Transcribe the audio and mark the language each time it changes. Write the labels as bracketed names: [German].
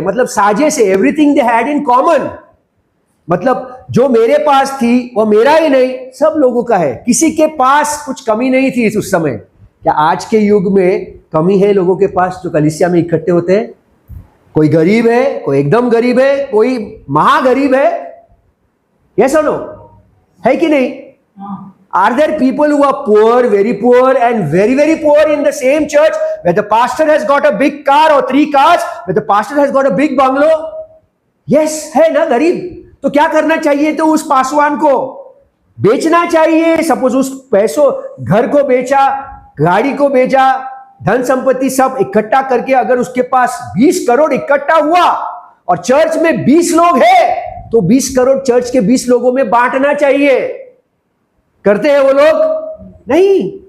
[Hindi] मतलब साझे से, [English] Everything they had in common. [Hindi] मतलब जो मेरे पास थी वो मेरा ही नहीं, सब लोगों का है। किसी के पास कुछ कमी नहीं थी उस समय। क्या आज के युग में कमी है लोगों के पास जो कलीसिया में इकट्ठे होते हैं? कोई गरीब है, कोई एकदम गरीब है, कोई महागरीब है। यस और नो? है कि नहीं? [English] Are there people who are poor, very poor and very, very poor in the same church where the pastor has got a big car or 3 cars, where the pastor has got a big bungalow? [Hindi] Yes, है ना गरीब। तो क्या करना चाहिए? तो उस पासवान को बेचना चाहिए। सपोज उस पैसों, घर को बेचा, गाड़ी को बेचा, धन संपत्ति सब इकट्ठा करके अगर उसके पास 20 करोड़ इकट्ठा हुआ और चर्च में 20 लोग हैं, तो 20 करोड़ चर्च के 20 लोगों में बांटना चाहिए। करते हैं वो लोग? नहीं।